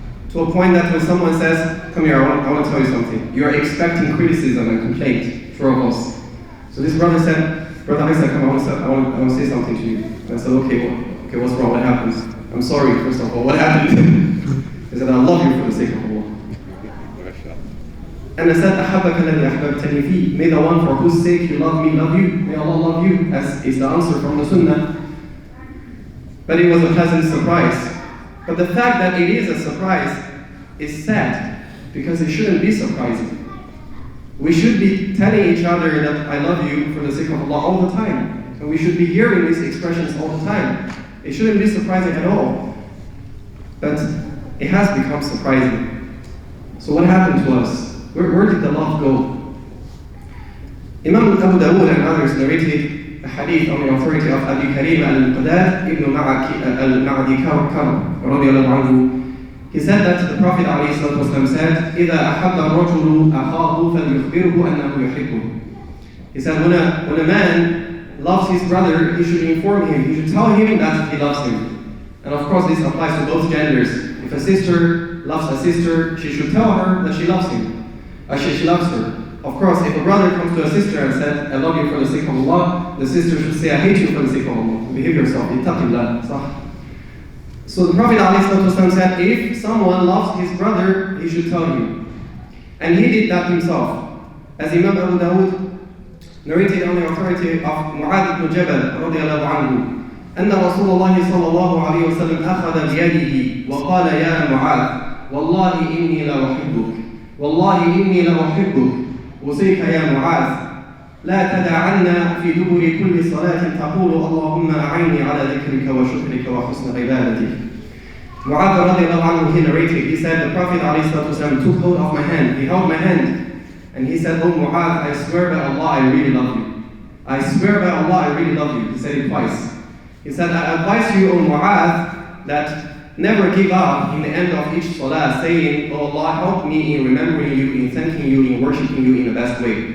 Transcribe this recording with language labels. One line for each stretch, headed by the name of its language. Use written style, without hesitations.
English: To a point that when someone says, come here, I want to tell you something, you're expecting criticism and complaint from us. So this brother said, Brother Isa, come, I want to say something to you. And I said, okay, what's wrong? What happened? I'm sorry, first of all, what happened? He said, I love you for the sake of Allah. And I said,
Arabic: أَحَبَّكَ الَّذِي أَحْبَبْتَنِي فِيهِ.
English: May the one for whose sake you love me, love you. May Allah love you, as is the answer from the Sunnah. But it was a pleasant surprise. But the fact that it is a surprise is sad, because it shouldn't be surprising. We should be telling each other that I love you for the sake of Allah all the time. And we should be hearing these expressions all the time. It shouldn't be surprising at all. But it has become surprising. So what happened to us? Where did the love go? Imam Abu Dawud and others narrated a hadith on the authority of Abi Karim al-Qadad ibn al-Ma'adi Karam radiallahu anhu. He said that the Prophet ﷺ said,
Arabic: إِذَا أَحَبَّ الرَّجُلُ أَخَاهُ فَلْيُخْبِرْهُ أَنَّهُ يُحِبُّهُ.
English: He said when a man loves his brother, he should inform him, he should tell him that he loves him. And of course this applies to both genders. If a sister loves a sister, she should tell her that she loves him. She loves her. Of course, if a brother comes to a sister and said, I love you for the sake of Allah, the sister should say, I hate you for the sake of Allah. Behave yourself. Ittaqillah. So the Prophet ﷺ said, if someone loves his brother, he should tell him. And he did that himself. As Imam Abu Dawud narrated on the authority of Mu'adh ibn Jabal radiallahu anhu,
Arabic: أن رسول الله صلى الله عليه وسلم أخذ بيده وقال يا معاذ والله إني لأحبك والله إني لأحبك أوصيك يا معاذ لا تدعن في دبر كل صلاة تقول اللهم أعني على ذكرك وشكرك وحسن عبادتك.
English: Mu'adh radiallahu anhu, he narrated, he said, the Prophet ﷺ took hold of my hand, he held my hand, and he said, oh Mu'adh, I swear by Allah, I really love you. I swear by Allah, I really love you. He said it twice. He said, I advise you, O Mu'adh, that never give up in the end of each salah, saying, oh Allah, help me in remembering you, in thanking you, in worshiping you in the best way.